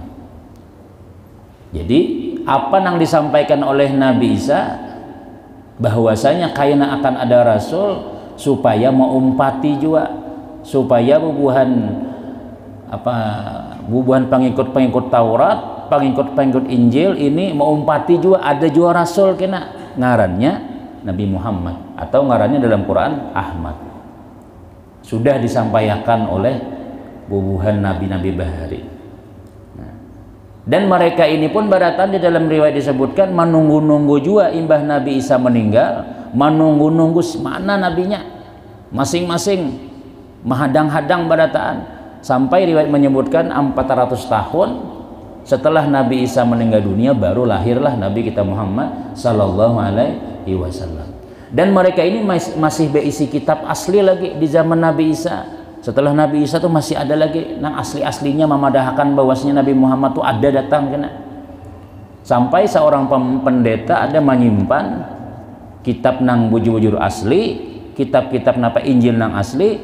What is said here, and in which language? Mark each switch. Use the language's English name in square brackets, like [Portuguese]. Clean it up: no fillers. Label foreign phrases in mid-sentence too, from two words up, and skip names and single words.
[Banjar] Jadi apa yang disampaikan oleh Nabi Isa bahwasanya kaina akan ada rasul supaya mengumpati juga, supaya bubuhan pengikut Taurat, pengikut Injil ini mengumpati juga ada juga rasul kena ngarannya Nabi Muhammad, atau ngarannya dalam Quran Ahmad. Sudah disampaikan oleh bubuhan nabi-nabi bahari. Nah, Dan mereka ini pun baratan di dalam riwayat disebutkan menunggu-nunggu juga imbah Nabi Isa meninggal, menunggu-nunggu mana nabinya, masing-masing menghadang-hadang barataan, sampai riwayat menyebutkan 400 tahun setelah Nabi Isa meninggal dunia baru lahirlah Nabi kita Muhammad [Arabic] sallallahu alaihi wasallam. [Banjar] Dan mereka ini masih berisi kitab asli lagi di zaman Nabi Isa. Setelah Nabi Isa tuh masih ada lagi nang asli-aslinya memadahkan bahwasanya Nabi Muhammad tuh ada datang kena. Sampai seorang pendeta ada menyimpan kitab nang bujur-bujur asli, kitab-kitab napa Injil nang asli.